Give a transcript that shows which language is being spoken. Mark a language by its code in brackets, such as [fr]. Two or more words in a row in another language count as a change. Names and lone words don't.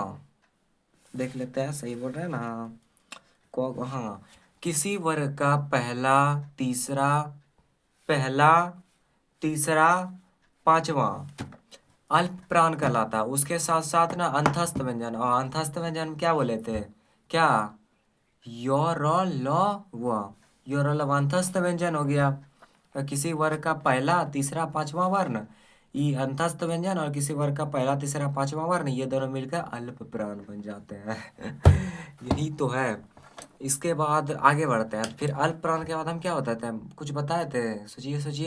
[hi] देख लेते हैं सही बोल रहे हैं ना। हाँ, किसी वर्ग का पहला, तीसरा, पांचवा अल्प प्राण कहलाता है। उसके साथ साथ ना अंतस्थ व्यंजन, और अंतस्थ व्यंजन क्या बोले थे, क्या यो र ल व, यो र ल व अंतस्थ व्यंजन हो गया। किसी वर्ग का पहला, तीसरा, पांचवा वर्ण ये अंतस्थ व्यंजन, और किसी वर्ग का पहला, तीसरा, पांचवा वर्ण ये दोनों मिलकर अल्प प्राण बन जाते हैं। यही तो है। इसके बाद आगे बढ़ते हैं। फिर अल्प प्राण के बाद हम क्या होता थे, कुछ बताए थे, सोचिए सोचिए।